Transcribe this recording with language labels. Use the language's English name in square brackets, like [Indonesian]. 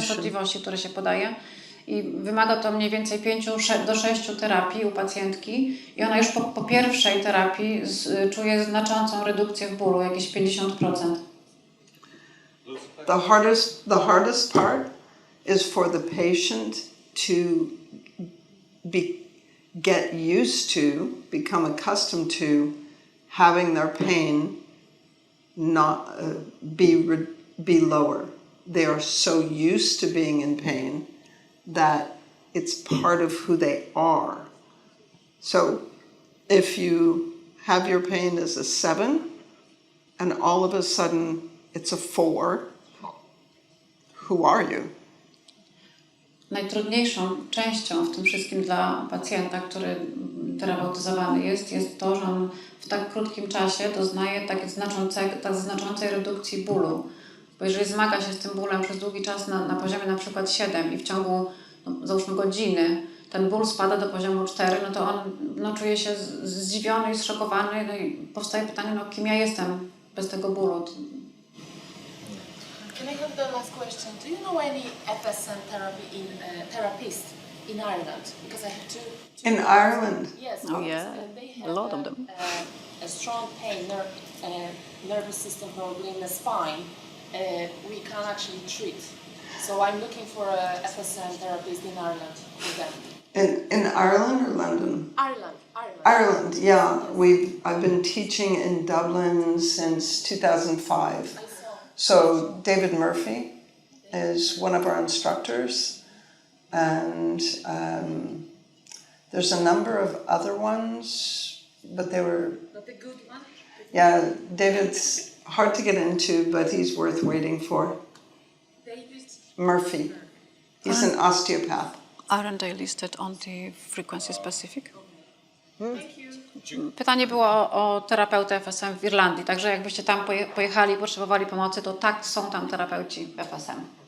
[Polish] częstotliwości, które się podaje. I wymaga to mniej więcej 5 do 6 terapii u pacjentki. I ona już po pierwszej terapii czuje znaczącą redukcję w bólu, jakieś 50%. [English] The hardest part is for the patient to get used to, become accustomed to having their pain not be lower. They are so used to being in pain that it's part of who they are. So if you have your pain as a 7 and all of a sudden it's a 4, who are you? [Polish] Najtrudniejszą częścią w tym wszystkim dla pacjenta, który terapeutyzowany jest to, że on w tak krótkim czasie doznaje tak znaczącej redukcji bólu. Bo jeżeli zmaga się z tym bólem przez długi czas na poziomie na przykład 7 i w ciągu, załóżmy, godziny ten ból spada do poziomu 4, no to on czuje się zdziwiony i zszokowany, no i powstaje pytanie, kim ja jestem bez tego bólu. [English] Can I have the last question? Do you know any FSM therapist in Ireland? Because I have two In Ireland? Yes. Oh, yeah. They A have lot of them. A strong pain, nervous system problem in the spine. We can actually treat. So I'm looking for a FSM therapist in Ireland with them. In Ireland or London? Ireland. Ireland, yeah. I've been teaching in Dublin since 2005. So David Murphy is one of our instructors, and there's a number of other ones, but they were... Not a good one? Yeah, David's hard to get into, but he's worth waiting for. David Murphy. He's an osteopath. Aren't they listed on the frequency specific? [Polish] Pytanie było o terapeutę FSM w Irlandii, także jakbyście tam pojechali i potrzebowali pomocy, to tak, są tam terapeuci FSM.